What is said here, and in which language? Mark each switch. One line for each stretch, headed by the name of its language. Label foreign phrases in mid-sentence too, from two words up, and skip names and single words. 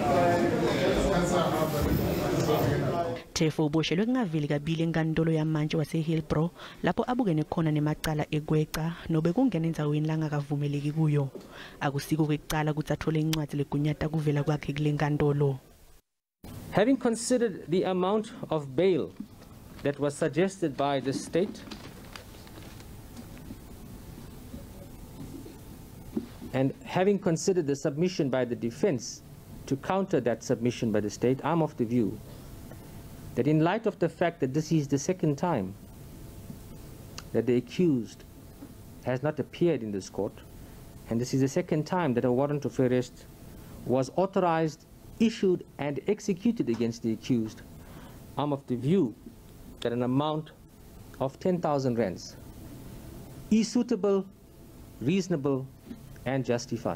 Swati: Teffo uboshelwe kungaveli kabili enkantolo yamantji eHillbrow lapho abukene khona nemacala ekweca nobe kungena endzaweni langakavumeleki kuyo. Akusiko kwekucala ukuthi athole incwadi legunyata kuvela kwakhe kule nkantolo.
English: Having considered the amount of bail that was suggested by the state and having considered the submission by the defense to counter that submission by the state, I'm of the view that in light of the fact that this is the second time that the accused has not appeared in this court, and this is the second time that a warrant of arrest was authorized, issued, and executed against the accused, I'm of the view that an amount of 10,000 rands is suitable, reasonable, and justified.